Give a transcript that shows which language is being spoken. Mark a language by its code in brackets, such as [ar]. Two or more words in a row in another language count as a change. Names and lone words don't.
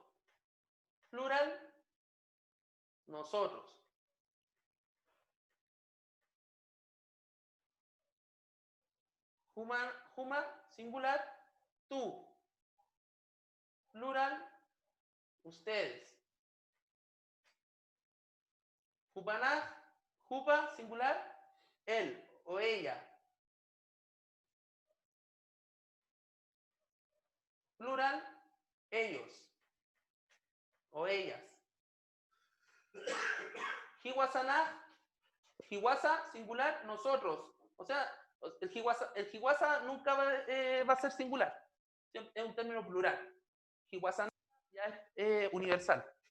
[es] Plural, nosotros. Juma, singular, tú. Plural, ustedes. [ay] Jupanaj, jupa, [es] singular, él o ella. Plural, ellos o ellas. [ay] Hiwasanaj, hiwasa, [es] singular, nosotros. O sea, el hiwasa nunca va a ser singular. Es un término plural. Hiwasanaj ya es universal.